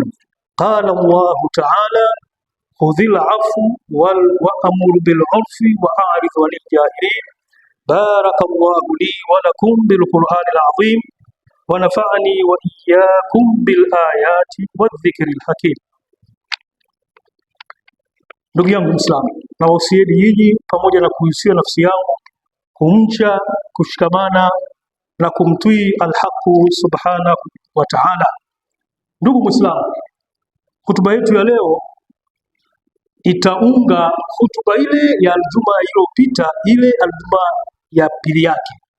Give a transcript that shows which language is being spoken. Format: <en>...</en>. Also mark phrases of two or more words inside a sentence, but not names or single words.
<ar>قال الله تعالى: خذ العفو وأمر بالعرف وأعرض عن الجاهلين. بارك الله لي ولكم بالقرآن العظيم، ونفعني وإياكم بالآيات والذكر الحكيم.</ar> <sw>Ndugu yangu Muislamu, nawausieni nyinyi pamoja na kuhusia nafsi yangu kumcha, kushikamana na kumtii Alhaqu</sw> <ar>سبحانه وتعالى.</ar> <sw>Ndugu Muislamu, hutuba yetu ya leo itaunga hutuba ile ya aljuma iliyopita, ile aljuma ya pili yake.</sw>